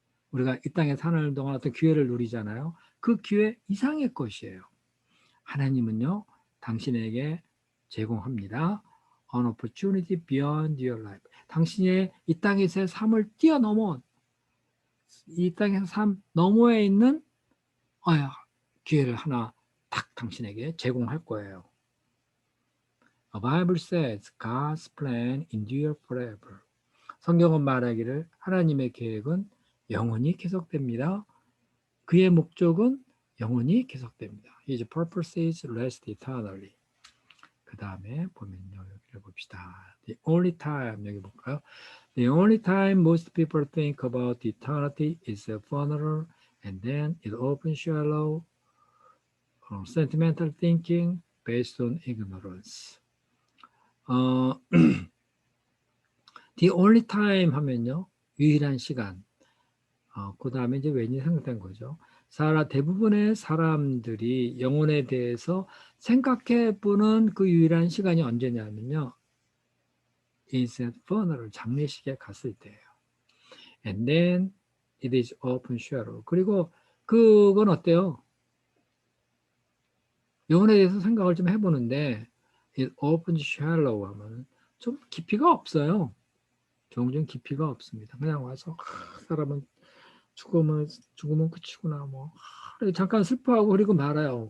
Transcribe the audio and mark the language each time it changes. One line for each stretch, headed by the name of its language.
Korean: 우리가 이 땅에 사는 동안 어떤 기회를 누리잖아요. 그 기회 이상의 것이에요. 하나님은요, 당신에게 제공합니다.
English: An opportunity beyond your life.
Korean: 당신의 이 땅에서의 삶을 뛰어넘은 이 땅에서 삶 너머에 있는 기회를 하나 딱 당신에게 제공할 거예요.
English: The Bible says God's plan endure forever.
Korean: 성경은 말하기를 하나님의 계획은 영원히 계속됩니다. 그의 목적은 영원히 계속됩니다.
English: His purposes last eternally.
Korean: 그 다음에 보면요, 여기를 봅시다.
English: The only time,
Korean: 여기 볼까요?
English: The only time most people think about eternity is a funeral, and then it often shallow, sentimental thinking based on ignorance. The only time
Korean: 하면요, 유일한 시간. 그 다음에 이제 왠지 생각된 거죠. 대부분의 사람들이 영혼에 대해서 생각해 보는 그 유일한 시간이 언제냐면요.
English: is at funeral,
Korean: 장례식에 갔을 때예요.
English: And then it is open shadow.
Korean: 그리고 그건 어때요? 영혼에 대해서 생각을 좀 해보는데
English: it open shallow
Korean: 하면 좀 깊이가 없어요. 종종 깊이가 없습니다. 그냥 와서 사람은 죽으면 끝이구나 뭐 잠깐 슬퍼하고 그리고 말아요.